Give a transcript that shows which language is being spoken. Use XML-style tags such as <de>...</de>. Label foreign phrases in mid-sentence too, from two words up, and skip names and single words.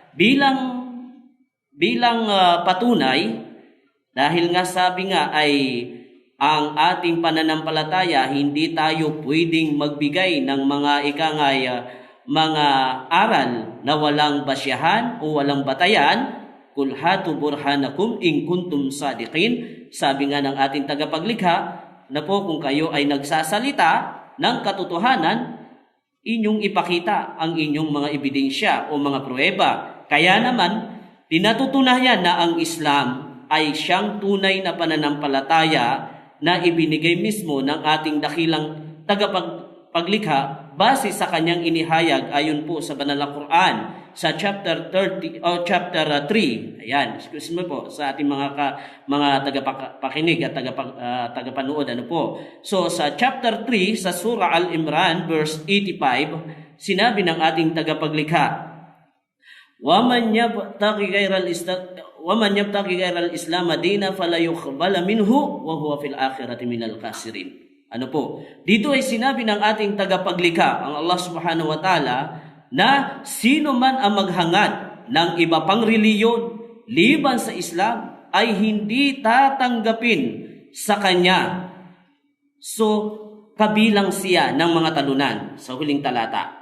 <tl>Bilang patunay, dahil nga sabi nga ay ang ating pananampalataya, hindi tayo pwedeng magbigay ng mga mga aral na walang basyahan o walang batayan.</tl> <ar>قل هاتوا برهانكم إن كنتم صادقين.</ar> <tl>Sabi nga ng ating tagapaglikha na po kung kayo ay nagsasalita ng katotohanan, inyong ipakita ang inyong mga ebidensya o mga pruweba. Kaya naman, pinatutunayan na ang Islam ay siyang tunay na pananampalataya na ibinigay mismo ng ating dakilang tagapaglikha base sa kanyang inihayag ayon po sa Banal na Quran sa chapter 30 o chapter 3. Ayan,</tl> <en>excuse me</en> <tl>po sa ating mga tagapakinig at tagapanood ano po. So sa chapter 3 sa Surah Al-Imran verse 85, sinabi ng ating tagapaglikha,</tl> <ar>"ومن يبتغ غير الإسلام دينا فلا يقبل منه وهو في الآخرة من الخاسرين."</ar> <tl>Ano po? Dito ay sinabi ng ating tagapaglikha, ang Allah</tl> <ar>سبحانه وتعالى,</ar> <tl>na sino man ang maghangad ng iba pang reliyon liban sa Islam ay hindi tatanggapin sa kanya. So, kabilang siya ng mga talunan sa huling talata.</tl>